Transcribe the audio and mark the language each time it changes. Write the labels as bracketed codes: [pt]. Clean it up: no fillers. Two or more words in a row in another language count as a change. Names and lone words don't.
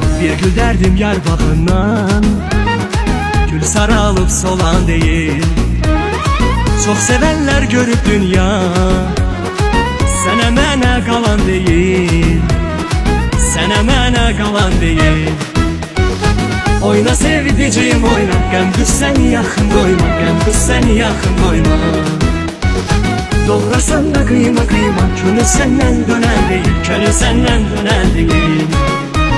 [tr] Bir gül derdim yar bağından, gül saralıp solan değil. Çok sevenler görüp dünya, [az] sənə mənə qalan değil. Sənə mənə qalan değil. Oyna sevdicim oyna, qəm qüssəni yaxın qoyma, qəm qüssəni yaxın qoyma. Doğrasan da qıyma qıyma, könül səndən dönən deyil, könül səndən dönən deyil.